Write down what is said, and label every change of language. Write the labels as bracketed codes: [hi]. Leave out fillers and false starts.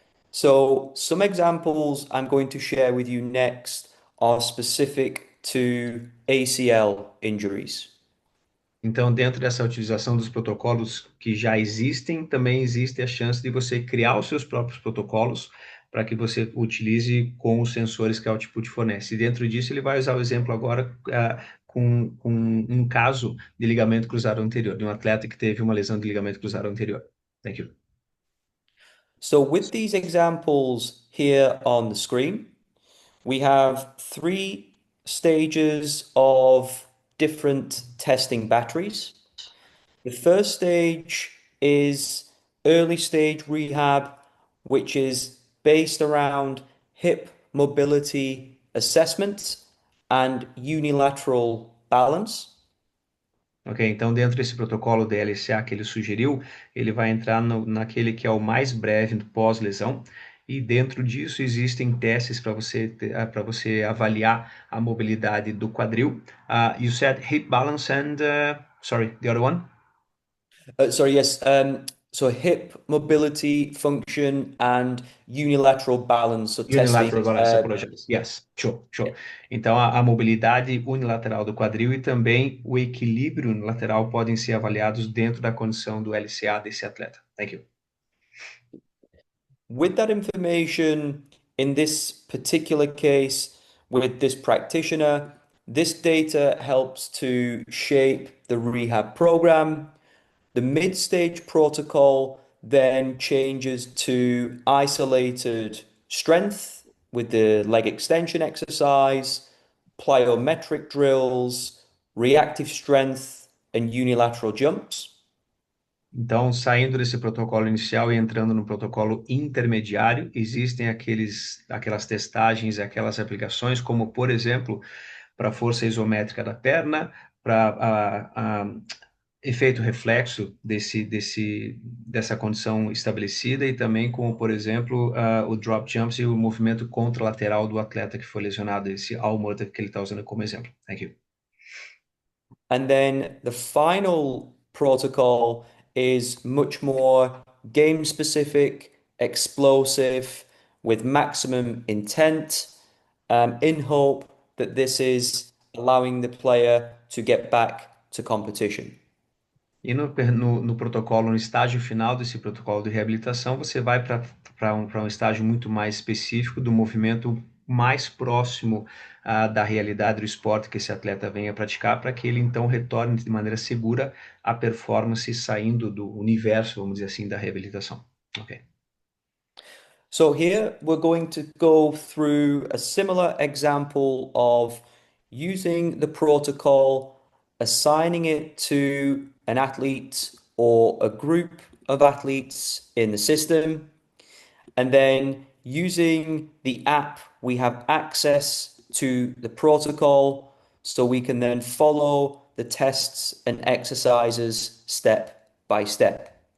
[en] So, some examples I'm going to share with you next are specific to ACL injuries. [pt] Então, dentro dessa utilização dos protocolos que já existem, também existe a chance de você criar os seus próprios protocolos para que você utilize com os sensores que a Output fornece. E dentro disso, ele vai usar o exemplo agora com um caso de ligamento cruzado anterior, de um atleta que teve uma lesão de ligamento cruzado anterior. [en] Thank you. So with these examples here on the screen, we have 3 stages of different testing batteries. The first stage is early stage rehab, which is based around hip mobility assessment and unilateral balance. [pt] Ok, então dentro desse protocolo DLCA que ele sugeriu, ele vai entrar naquele que é o mais breve pós-lesão, e dentro disso existem testes para você avaliar a mobilidade do quadril. [en] You said hip balance and, sorry, the other one? Sorry, yes. So hip mobility function and unilateral balance. So testing. Unilateral balance apologies. Yes, sure, sure. [pt] Então, a mobilidade unilateral do quadril e também o equilíbrio unilateral podem ser avaliados dentro da condição do LCA desse atleta. [en] Thank you. With that information, in this particular case, with this practitioner, this data helps to shape the rehab program. The mid-stage protocol then changes to isolated strength with the leg extension exercise, plyometric drills, reactive strength, and unilateral jumps. [pt] Então, saindo desse protocolo inicial e entrando no protocolo intermediário, existem aquelas testagens, aquelas aplicações, como, por exemplo, para força isométrica da perna, para efeito reflexo dessa condição estabelecida e também como, por exemplo, o drop jumps e o movimento contralateral do atleta que foi lesionado, esse all motor que ele está usando como exemplo. [en] Thank you. And then the final protocol is much more game specific, explosive, with maximum intent, in hope that this is allowing the player to get back to competition. [pt] E no protocolo, no estágio final desse protocolo de reabilitação, você vai para um estágio muito mais específico do movimento mais próximo da realidade do esporte que esse atleta venha praticar, para que ele então retorne de maneira segura à performance saindo do universo, vamos dizer assim, da reabilitação. Ok. [en] So here we're going to go through a similar example of using the protocol, assigning it to an athlete or a group of athletes in the system, and then using the app, we have access to the protocol so we can then follow the tests and exercises step by step.